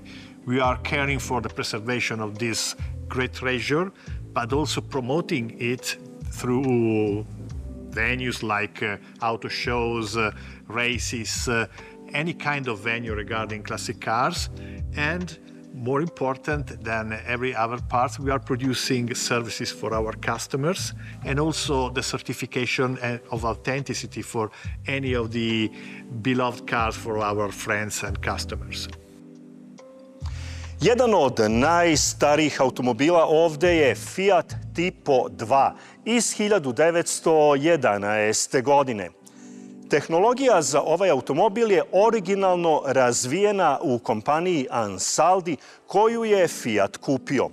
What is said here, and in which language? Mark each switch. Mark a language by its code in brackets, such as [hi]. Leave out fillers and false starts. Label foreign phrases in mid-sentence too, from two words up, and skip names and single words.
[en] We are caring for the preservation of this great treasure, but also promoting it through venues like auto shows, races, any kind of venue regarding classic cars. And more important than every other part, we are producing services for our customers and also the certification of authenticity for any of the beloved cars for our friends and customers. [sr] Jedan od najstarijih automobila ovde je Fiat Tipo 2 iz 1911. godine. Tehnologija za ovaj automobil je originalno razvijena u kompaniji Ansaldi koju je Fiat kupio.